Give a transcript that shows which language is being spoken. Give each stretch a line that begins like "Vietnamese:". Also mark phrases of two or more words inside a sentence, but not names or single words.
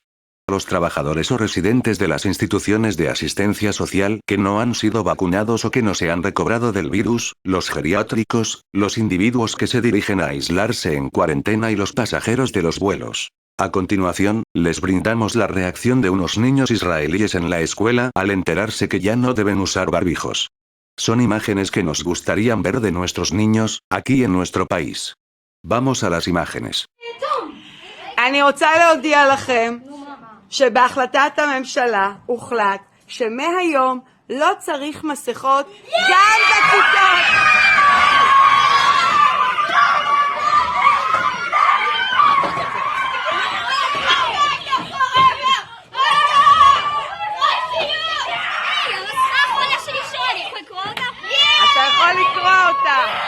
Spanish: Los trabajadores o residentes de las instituciones de asistencia social que no han sido vacunados o que no se han recobrado del virus, los geriátricos, los individuos que se dirigen a aislarse en cuarentena y los pasajeros de los vuelos. A continuación, les brindamos la reacción de unos niños israelíes en la escuela al enterarse que ya no deben usar barbijos. Son imágenes que nos gustarían ver de nuestros niños, aquí en nuestro país. Vamos a las imágenes.
Hebrew: שבהחלטת הממשלה הוחלט שמהיום לא צריך מסכות גם בכיתות. אתה יכול לקרוא אותה.